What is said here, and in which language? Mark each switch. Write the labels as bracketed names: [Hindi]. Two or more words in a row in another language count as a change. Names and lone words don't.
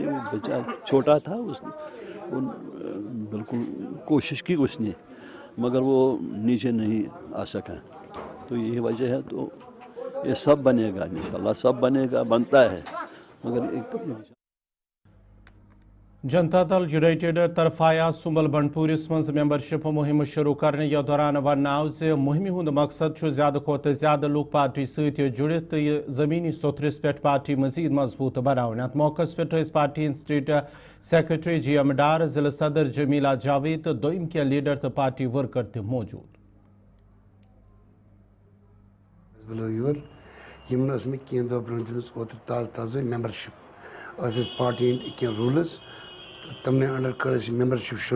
[Hindi] वो बच्चा छोटा था, उसने बिल्कुल कोशिश की उसने, मगर वो नीचे नहीं आ सका। तो यही वजह है। तो ये सब बनेगा इंशाल्लाह, सब बनेगा, बनता है, मगर एक [Kashmiri] जनता दल यूनाइटेड तरफ आया सुंबल बंडपूरिस मज मेंबरशिप मुहिम शुरू करने। यह दौरान वन आव मुहिम हुंद मकसद ज्यादा खोत ज्यादा लूक पार्टी सत जुड़ित, तो यह जमीनी सोथरिस पे पार्टी मजीद मजबूत बनावन। अत मौकस पे पार्टी [English] state secretary [Kashmiri] GM डार, जिला सदर जमीला जावेद, तो दोम के लीडर तो पार्टी वर्कर तक मौजूद। [English] party rules [Kashmiri] तमने अंडर कर मेंबरशिप शुरू।